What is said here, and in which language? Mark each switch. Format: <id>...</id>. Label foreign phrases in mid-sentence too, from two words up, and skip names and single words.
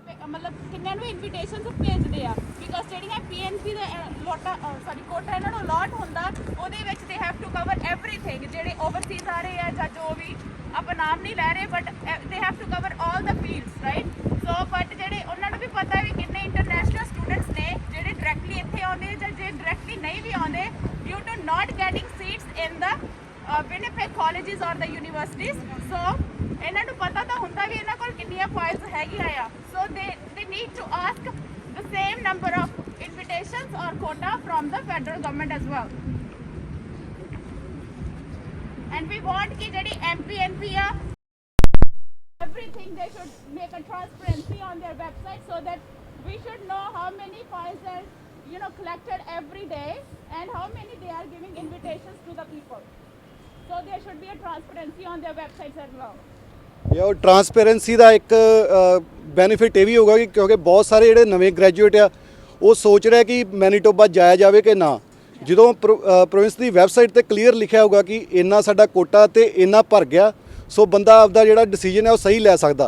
<pa>ਮਤਲਬ ਕਿੰਨਿਆਂ ਨੂੰ ਇਨਵੀਟੇਸ਼ਨਸ ਭੇਜਦੇ ਆ, ਬਿਕਾਜ਼ ਜਿਹੜੀਆਂ PNP ਦਾ ਕੋਟਾ ਇਹਨਾਂ ਨੂੰ ਅਲਾਟ ਹੁੰਦਾ, ਉਹਦੇ ਵਿੱਚ</pa> <en>they have to cover everything.</en> <pa>ਜਿਹੜੇ ਓਵਰਸੀਜ਼ ਆ ਰਹੇ ਆ ਜਾਂ ਜੋ ਵੀ, ਆਪਾਂ ਨਾਮ ਨਹੀਂ ਲੈ ਰਹੇ,</pa> <en>but they have to cover all the fields,</en> <pa>ਰਾਈਟ।</pa> <en>So but</en> <pa>ਜਿਹੜੇ ਉਹਨਾਂ ਨੂੰ ਵੀ ਪਤਾ ਵੀ ਕਿੰਨੇ</pa> <en>international students</en> <pa>ਨੇ ਜਿਹੜੇ ਡਾਇਰੈਕਟਲੀ ਇੱਥੇ ਆਉਂਦੇ ਜਾਂ ਜੇ ਡਾਇਰੈਕਟਲੀ ਨਹੀਂ ਵੀ ਆਉਂਦੇ,</pa> <en>due to not getting seats in the Winnipeg colleges or the universities.</en> <pa>So ਇਹਨਾਂ ਨੂੰ ਪਤਾ ਤਾਂ ਹੁੰਦਾ ਵੀ ਇਹਨਾਂ ਕੋਲ ਕਿੰਨੀਆਂ ਫਾਈਲਸ ਹੈਗੀਆਂ ਆ।</pa> <en>So they need to ask the same number of invitations or quota from the federal government as well. And we want</en> <pa>ki ਜਿਹੜੀ NP ਆ,</pa> <en>everything they should make a transparency on their website so that we should know how many files are collected every day and how many they are giving invitations to the people. So there should be a transparency on their websites as well.</en> <pa>ਉਹ ਟਰਾਂਸਪੇਰੈਂਸੀ ਦਾ ਇੱਕ ਬੈਨੀਫਿਟ ਇਹ ਵੀ ਹੋਊਗਾ ਕਿ ਕਿਉਂਕਿ ਬਹੁਤ ਸਾਰੇ ਜਿਹੜੇ ਨਵੇਂ ਗ੍ਰੈਜੂਏਟ ਆ ਉਹ ਸੋਚ ਰਿਹਾ ਕਿ ਮੈਨੀਟੋਬਾ ਜਾਇਆ ਜਾਵੇ ਕਿ ਨਾ। ਜਦੋਂ ਪ੍ਰੋਵਿੰਸ ਦੀ ਵੈਬਸਾਈਟ ਤੇ ਕਲੀਅਰ ਲਿਖਿਆ ਹੋਊਗਾ ਕਿ ਇੰਨਾ ਸਾਡਾ ਕੋਟਾ ਤੇ ਇੰਨਾ ਭਰ ਗਿਆ, ਸੋ ਬੰਦਾ ਆਪਦਾ ਜਿਹੜਾ ਡਿਸੀਜਨ ਹੈ ਉਹ ਸਹੀ ਲੈ ਸਕਦਾ।</pa>